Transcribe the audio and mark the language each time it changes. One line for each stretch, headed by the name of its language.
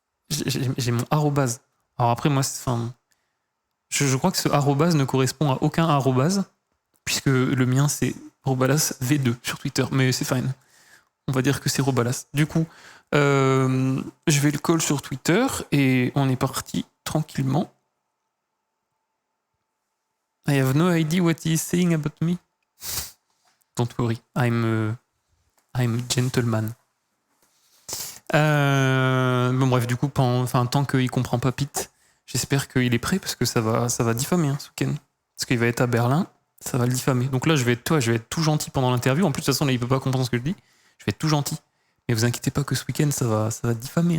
French: J'ai mon arrobase. Alors après, moi, je crois que ce arrobase ne correspond à aucun arrobase, puisque le mien, c'est Rhobalas V2 sur Twitter, mais c'est fine. On va dire que c'est Rhobalas. Du coup, je vais le call sur Twitter et on est parti tranquillement.
English: I have no idea what he is saying about me. Don't worry, I'm a gentleman.
French: Bon bref, du coup, tant qu'il comprend pas Pete, j'espère qu'il est prêt parce que ça va diffamer hein, ce week-end. Parce qu'il va être à Berlin, ça va le diffamer. Donc là, je vais être tout gentil pendant l'interview. En plus, de toute façon, là, il peut pas comprendre ce que je dis. Je vais être tout gentil. Mais vous inquiétez pas que ce week-end, ça va diffamer.